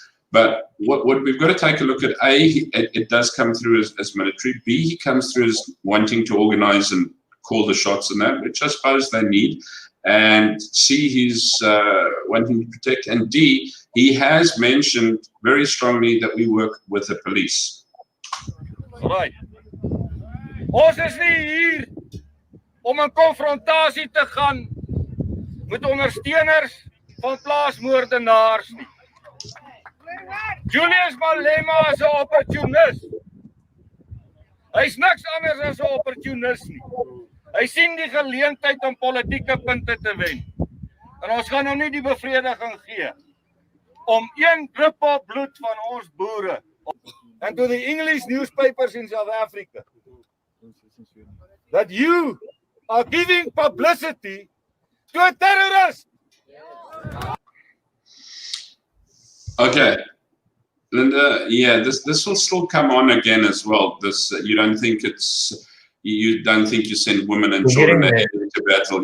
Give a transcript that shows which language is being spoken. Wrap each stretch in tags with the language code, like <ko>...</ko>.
<en>But what we've got to take a look at, A, it does come through as military. B, he comes through as wanting to organize and call the shots and that, which I suppose they need. And C, he's wanting to protect. And D, he has mentioned very strongly that we work with the police. Right.</en> <af>Ons is nie hier om 'n konfrontasie te gaan met ondersteuners van plaasmoordenaars nie. Julius Malema is 'n opportunist. Hy's niks anders as 'n opportunist nie. Hy sien die geleentheid om politieke punte te wen. En ons gaan hom nie die bevrediging gee om een druppel bloed van ons boere.</af> <en>And to the English newspapers in South Africa, that you are giving publicity to a terrorist. Okay, Linda. Yeah, this will still come on again as well. This you don't think you send women and children ahead into battle?</en>